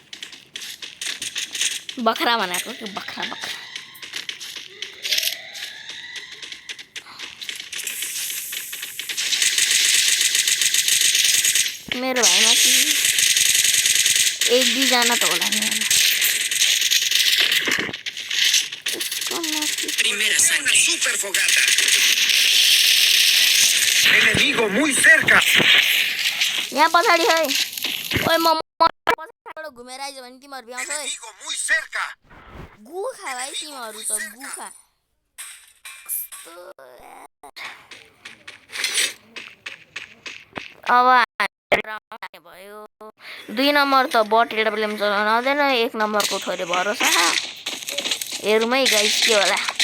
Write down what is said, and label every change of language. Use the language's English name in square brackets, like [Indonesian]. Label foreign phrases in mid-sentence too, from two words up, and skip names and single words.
[Nepali] बखरा भनेको कि बखरा मेरो भाइमा कि 1-2 जना त होला नि [Spanish] Primera sangre. Super fogata. Enemigo muy cerca. [Nepali] यहाँ पछाडि है ओइ म पछाडिबाट घुमेर आइज भने तिमीहरु भ्याउँछ है [Spanish] Enemigo muy cerca. [Nepali] गुखा भाइ तिमीहरु त गुखा अब भयो 2 नम्बर त बट एडब्ल्युएम चलाउन आउँदैन 1 नम्बरको थोरै भरोसा हेरौँ गाइस के होला